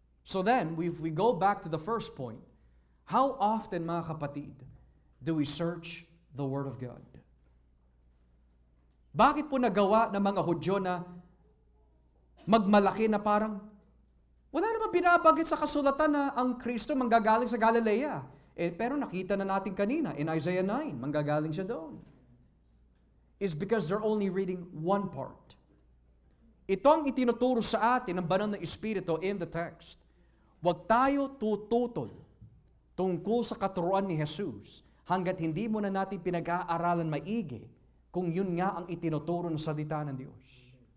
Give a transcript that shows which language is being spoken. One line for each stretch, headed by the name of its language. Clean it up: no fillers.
English: So then, if we go back to the first point, how often,
Filipino: mga kapatid,
English: do we search the Word of God?
Filipino: Bakit po nagawa ng mga Hudyo na magmalaki na parang wala naman binabanggit sa kasulatan na ang Kristo manggagaling sa Galilea? Pero nakita na natin kanina
English: in Isaiah 9,
Filipino: manggagaling siya doon.
English: Is because they're only reading one part.
Filipino: Ito ang itinuturo sa atin ng banal na Espiritu
English: in the text.
Filipino: Huwag tayo tututol tungkol sa katuruan ni Jesus hanggat hindi mo na natin pinag-aaralan maigi kung yun nga ang itinuturo ng salita ng Diyos.